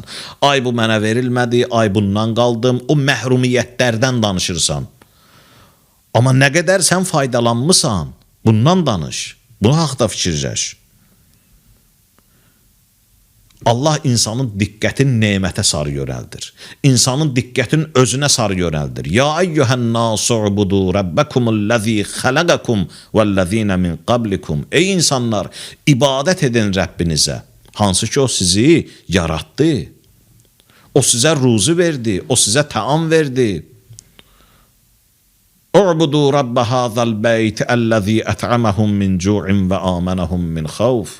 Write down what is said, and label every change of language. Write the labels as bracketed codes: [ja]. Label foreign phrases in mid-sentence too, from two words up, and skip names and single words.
[az] Ay bu mənə verilmədi, ay bundan qaldım, o məhrumiyyətlərdən danışırsan. Amma nə qədər sən faydalanmısan, bundan danış, buna haqda fikirləş. Allah insanın diqqətin nemətə sarı yönəldir. İnsanın diqqətin özünə sarı yönəldir. [ar] يا أيها الناس اعبدوا ربكم الذي خلقكم والذين من قبلكم. [az] Ey insanlar, ibadət edin Rəbbinizə. Hansı ki o sizi yaratdı. O sizə ruzi verdi, o sizə təam verdi. [ar] اعبدوا رب هذا البيت الذي أطعمهم من جوع وآمنهم من خوف.